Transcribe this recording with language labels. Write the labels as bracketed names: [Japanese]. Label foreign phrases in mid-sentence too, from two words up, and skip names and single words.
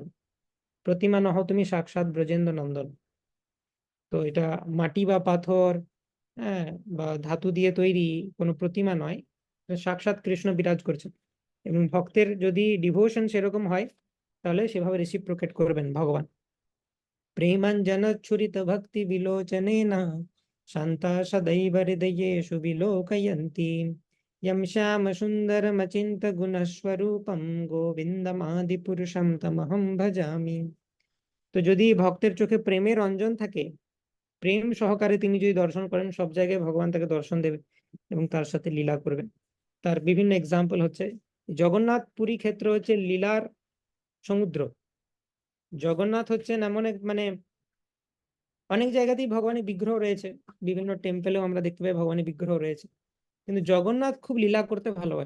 [Bangla] প্রতিমা নহ তুমি সাক্ষাৎ ব্রজেন্দ্র নন্দন। তো এটা মাটি বা পাথর, হ্যাঁ, বা ধাতু দিয়ে তৈরি কোনো প্রতিমা নয়, সাক্ষাৎ কৃষ্ণ বিরাজ করছেন। এবং ভক্তের যদি ডিভোশন সেরকম হয় তাহলে সেভাবে রেসিপ্রোকেট করবেন ভগবান। [Sanskrit] প্রেমাঞ্জনচ্ছুরিত ভক্তি বিলোচনেন শান্তা সदैव হৃদয়েষু বিলোকয়ন্তি यं श्यामसुन्दरमचिन्त गुणस्वरूपं गोविन्दमादिपुरुषं तमहं भजामि। [Bangla] তো যদি ভক্তের চোখে প্রেমের অঞ্জন থাকে, প্রেম সহকারে তিনি যদি দর্শন করেন, সব জায়গায় ভগবান তাকে দর্শন দেবে এবং তার সাথে লীলা করবেন। তার বিভিন্ন এক্সাম্পল হচ্ছে জগন্নাথ পুরী ক্ষেত্র হচ্ছে লীলার সমুদ্র। জগন্নাথ হচ্ছেন এমন এক মানে অনেক জায়গাতেই ভগবানের বিগ্রহ রয়েছে, বিভিন্ন টেম্পেলেও আমরা দেখতে পাই ভগবানের বিগ্রহ রয়েছে, কিন্তু জগন্নাথ খুব লীলা করতে ভালোবাসে।